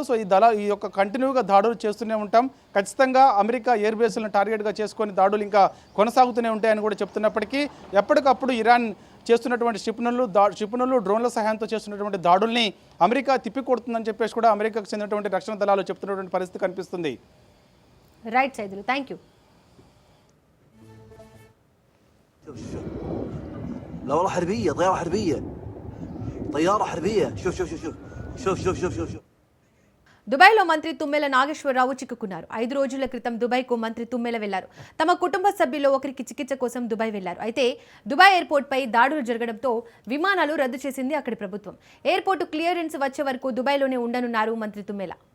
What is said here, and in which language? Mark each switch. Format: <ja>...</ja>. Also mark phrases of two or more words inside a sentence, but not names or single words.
<te>సో ఈ యొక్క కంటిన్యూగా దాడులు చేస్తూనే ఉంటాం, ఖచ్చితంగా అమెరికా</te> <en>air bases</en> <te>టార్గెట్గా చేసుకొని దాడులు ఇంకా కొనసాగుతూనే ఉంటాయని కూడా చెప్తున్నప్పటికీ ఎప్పటికప్పుడు ఇరాన్ చేస్తున్నటువంటి క్షిపణులు డ్రోన్ల సహాయంతో చేస్తున్నటువంటి దాడుల్ని అమెరికా తిప్పికొడుతుందని చెప్పేసి కూడా అమెరికాకు చెందినటువంటి రక్షణ దళాలు చెప్తున్నటువంటి పరిస్థితి కనిపిస్తుంది. రైట్ సైదులు,</te> <en>thank you.</en> <ar>لورا حربية طيارة حربية طيارة حربية شوف شوف شوف شوف شوف شوف شوف شوف</ar> <te>దుబాయ్లో మంత్రి తుమ్మెల నాగేశ్వరరావు చిక్కుకున్నారు. 5 రోజుల క్రితం దుబాయ్కు మంత్రి తుమ్మెల వెళ్లారు. తమ కుటుంబ సభ్యుల్లో ఒకరికి చికిత్స కోసం దుబాయ్ వెళ్లారు. అయితే దుబాయ్ ఎయిర్పోర్ట్పై దాడులు జరగడంతో విమానాలు రద్దు చేసింది అక్కడి ప్రభుత్వం.</te> <en>airport clearance</en> <te>వచ్చే వరకు దుబాయ్లోనే ఉండనున్నారు మంత్రి తుమ్మెల.</te>